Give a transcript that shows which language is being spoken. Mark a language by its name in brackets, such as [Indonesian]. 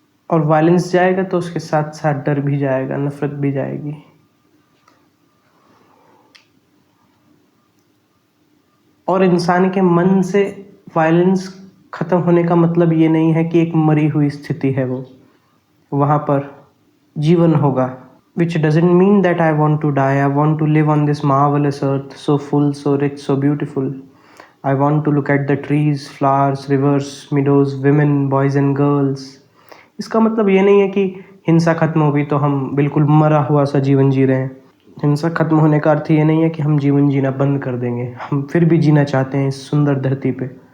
[Hindi] और वायलेंस जाएगा तो उसके साथ साथ डर भी जाएगा, नफरत भी जाएगी। और इंसान के मन से वायलेंस खत्म होने का मतलब ये नहीं है कि एक मरी हुई स्थिति है वो, वहाँ पर जीवन होगा। [English] Which doesn't mean that I want to die. I want to live on this marvelous earth, so full, so rich, so beautiful. I want to look at the trees, flowers, rivers, meadows, women, boys and girls. [Hindi] इसका मतलब ये नहीं है कि हिंसा खत्म होगी तो हम बिल्कुल मरा हुआ सा जीवन जी रहे हैं। हिंसा खत्म होने का अर्थ ये नहीं है कि हम जीवन जीना बंद कर देंगे। हम फिर भी जीना चाहते हैं इस सुंदर धरती पे।